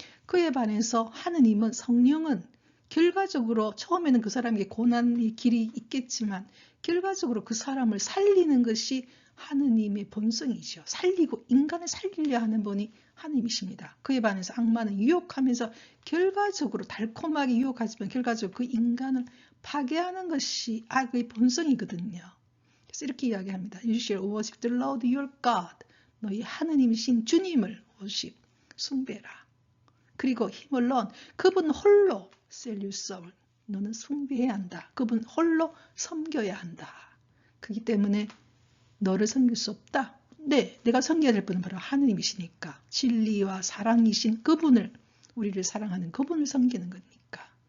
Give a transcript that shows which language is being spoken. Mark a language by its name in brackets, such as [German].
[Korean] 그에 반해서 하느님은, 성령은 결과적으로 처음에는 그 사람에게 고난의 길이 있겠지만 결과적으로 그 사람을 살리는 것이 하느님의 본성이죠. 살리고 인간을 살리려 하는 분이 하느님이십니다. 그에 반해서 악마는 유혹하면서 결과적으로 달콤하게 유혹하지만 결과적으로 그 인간을 파괴하는 것이 악의 본성이거든요. 그래서 이렇게 이야기합니다. [English] You shall worship the Lord your God. [Korean] 너희 하느님이신 주님을 worship, 숭배라. 그리고 힘을 넣은 그분 홀로 [English] sell your soul. [Korean] 너는 숭배해야 한다. 그분 홀로 섬겨야 한다. 그렇기 때문에 너를 섬길 수 없다. 네, 내가 섬겨야 될 분은 바로 하느님이시니까 진리와 사랑이신 그분을, 우리를 사랑하는 그분을 섬기는 거니까.